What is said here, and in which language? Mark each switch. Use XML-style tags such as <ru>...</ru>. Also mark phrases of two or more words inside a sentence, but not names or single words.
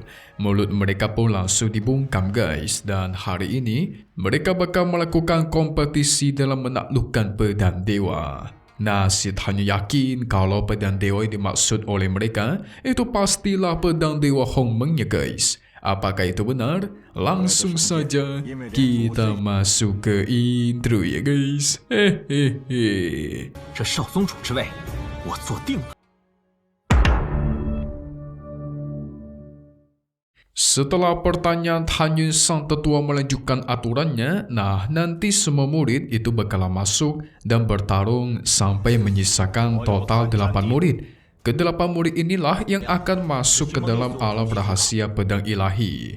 <id>Mulut mereka pun langsung dibungkam guys. Dan hari ini mereka bakal melakukan kompetisi dalam menaklukkan pedang dewa. Nah, si Tan Yun yakin kalau pedang dewa yang dimaksud oleh mereka itu pastilah pedang dewa Hongmengnya guys. Apakah itu benar? Langsung saja kita masuk ke intro ya guys.</id> <zh>这少宗主之位，我坐定了。</zh> <id>Setelah pertanyaan Tan Yun, sang tetua melanjutkan aturannya. Nah, nanti semua murid itu bakal masuk dan bertarung sampai menyisakan total 8 murid. Ke-8 murid inilah yang akan masuk ke dalam alam rahasia pedang ilahi.</id>